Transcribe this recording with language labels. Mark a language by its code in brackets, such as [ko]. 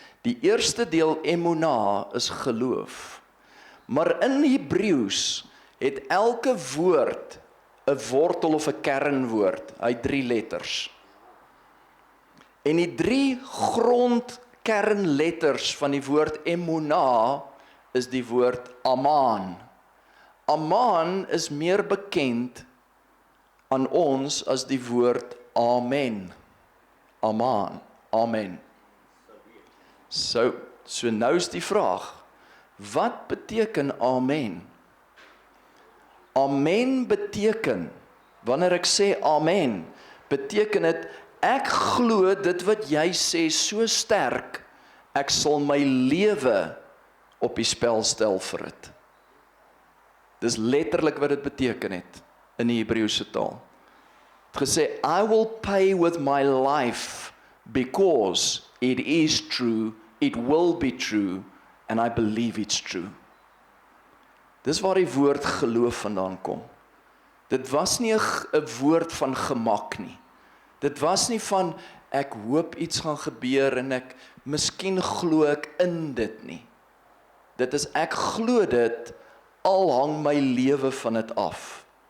[af] Die eerste deel Emunah is geloof. Maar in Hebreëus het elke woord 'n wortel of 'n kernwoord. Hy 3 letters. En die 3 grondkernletters van die woord Emunah is die woord Aman. Aman is meer bekend aan ons as die woord Amen. Aman. Amen. So nou is die vraag, wat beteken Amen? Amen beteken, wanneer ek sê Amen, beteken dit, ek glo dit wat jy sê so sterk, ek sal my lewe op die spel stel vir dit. Dis letterlik wat dit beteken het in die Hebreëse taal. Het gesê, [en] I will pay with my life because it is true, it will be true, and I believe it's true. [af] Dis waar die woord geloof vandaan kom. Dit was nie 'n woord van gemak nie. Dit was nie van, ek hoop iets gaan gebeur en miskien glo ek in dit nie. Dit is ek glo dit, al hang my lewe van dit af.